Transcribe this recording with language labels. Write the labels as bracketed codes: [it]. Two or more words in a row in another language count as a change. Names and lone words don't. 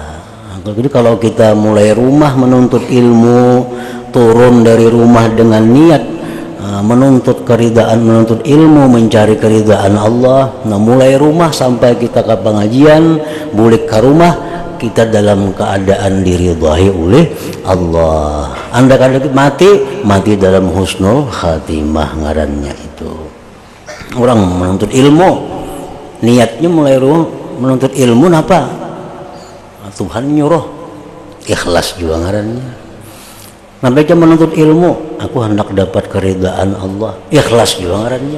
[id] Jadi kalau kita mulai rumah menuntut ilmu, turun dari rumah dengan niat menuntut keridhaan, menuntut ilmu, mencari keridhaan Allah. Nah, mulai rumah sampai kita ke pengajian, balik ke rumah, kita dalam keadaan diridhai oleh Allah. Anda kalau mati dalam husnul khatimah ngarannya itu. Orang menuntut ilmu, niatnya mulai menuntut ilmu apa? Tuhan nyuruh, ikhlas juga ngarannya. Nampaknya menuntut ilmu, aku hendak dapat keridhaan Allah, ikhlas juga ngarannya.